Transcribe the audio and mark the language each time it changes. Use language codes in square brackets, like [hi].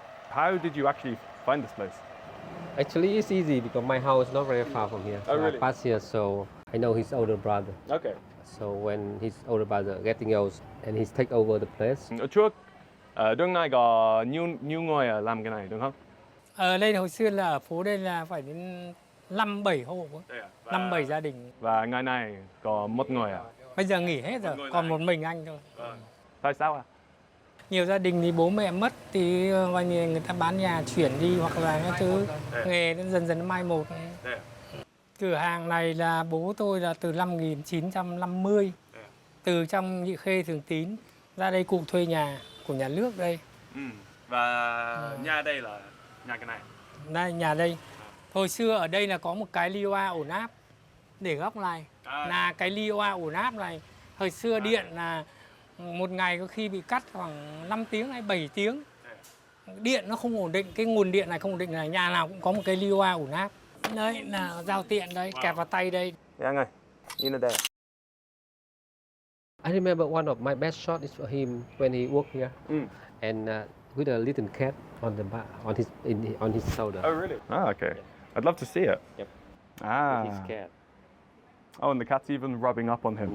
[en] How did you actually find this place? Actually, it's easy because my house is not very far from here. Oh, So really? I pass here, so I know his older brother. Okay. So when his older brother getting old and he's take over the place. [vi] Ở trước, đường này có nhiều người làm cái này, đúng không? Ở đây hồi xưa là ở phố đây là phải đến 5-7 hộ, 5-7 gia đình. Và ngày này có một người à? Bây giờ nghỉ hết rồi, còn một mình anh thôi. Tại sao à? Nhiều gia đình thì bố mẹ mất thì coi như người ta bán nhà chuyển đi hoặc là các thứ nghề nó dần dần mai một. Cửa hàng này là bố tôi là từ năm 1950, từ trong Nhị Khê Thường Tín ra đây cụ thuê nhà của nhà nước đây. Và nhà đây là nhà cái này. Đây, nhà đây. Hồi xưa ở đây là có một cái lioa ổn áp để góc này. Là cái lioa ổn áp này. Hồi xưa điện là một ngày có khi bị cắt khoảng 5 tiếng hay 7 tiếng. Điện nó không ổn định, cái nguồn điện này không ổn định, là nhà nào cũng có một cái lioa ổn áp. Đấy là giao tiện đây, kẹp vào tay đây. Dạ anh ơi, nhìn ở đây. [en] I remember one of my best shot is for him when he worked here, and with a little cat on the on his shoulder. Oh really? Ah, okay. I'd love to see it. Yep. Ah. With his cat. Oh, and the cat's even rubbing up on him.